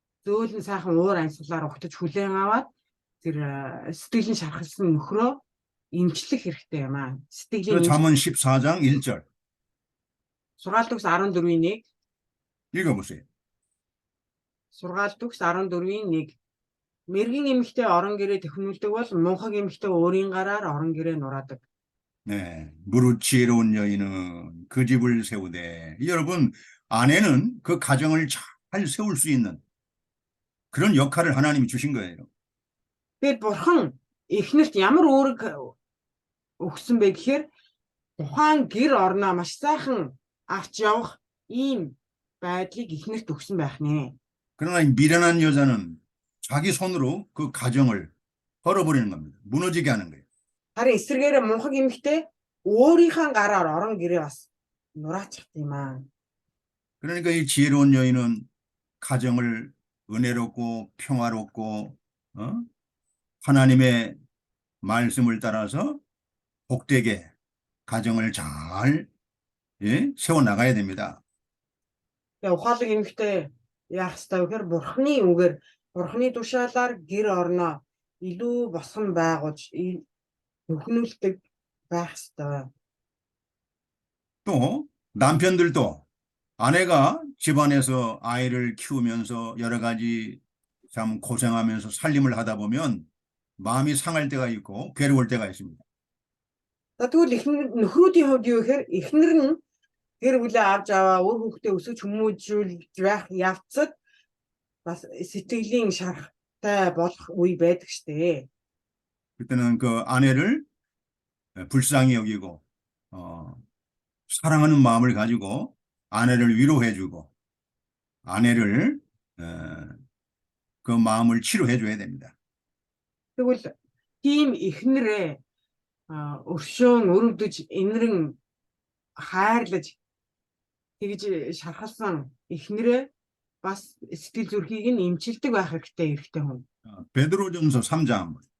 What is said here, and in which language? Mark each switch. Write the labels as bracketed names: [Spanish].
[Mongolian] зөөлөн сайхан уур амьсгалаар ухтаж хүлээн аваад тэр сэтгэлийн шархалсан нөхрөө эмчлэх хэрэгтэй юм аа. [Korean] 그 [Mongolian] Сэтгэлийн [Korean] 잠언 14장 1절 [Mongolian] сургаалт төгс 14-ийн 1, [Korean] 읽어보세요. [Mongolian] сургаалт төгс 14-ийн 1. Мэргэн эмэгтэй орон гэрээ тэхнүүлдэг бол мунхаг эмэгтэй өөрийн гараар орон гэрээ нураадаг. [Korean] 네, 무릇 지혜로운 여인은 그 집을 세우되. 여러분, 아내는 그 가정을 잘 세울 수 있는 그런 역할을 하나님이 주신 거예요. [Mongolian] Тэгээд бурхан эхнэрт ямар үүрэг өгсөн бэ гэхээр тухайн гэр орноо маш сайхан авч явах ийм байдлыг эхнэрт өгсөн байх нэ. [Korean] 그러나 이 미련한 여자는 자기 손으로 그 가정을 헐어버리는 겁니다. 무너지게 하는 거예요. [Mongolian] Харин эсвэргээрээ мунхаг эмэгтэй өөрийнхөө гараар орон гэрээ бас нураачихд юм аа. [Korean] 그러니까 이 지혜로운 여인은 가정을 은혜롭고 평화롭고 하나님의 말씀을 따라서 복되게 가정을 잘 세워 나가야 됩니다. [Mongolian] Тэгээ ухаалаг эмэгтэй яах ёстой вэ гэхээр бурхны үгээр бурхны тушаалаар гэр орноо илүү босгон байгуулж өхнүүлдэг байх ёстой. [Korean] 또 남편들도 아내가 집안에서 아이를 키우면서 여러 가지 참 고생하면서 살림을 하다 보면 마음이 상할 때가 있고 괴로울 때가 있습니다. [Mongolian] За тэгвэл нөхрүүдийн хувьд юу гэхээр эхнэр нь гэр бүлээ авч аваа өөр хүүхдээ өсөж хүмүүжүүлж байх явцад бас сэтгэлийн шарахтай болох үе байдаг штэ. [Korean] 그때는 그 아내를 불쌍히 여기고 사랑하는 마음을 가지고 아내를 위로해주고 아내를 그 마음을 치료해 줘야 됩니다. [Mongolian] Тэгвэл тийм эхнэрээ өршөөн өрөвдөж инэрэн хайрлаж тэгж шархалсан эхнэрээ бас сэтгэл зүрхийг нь эмчилдэг байх хэрэгтэй хүн. [Korean] 베드로전서 3장.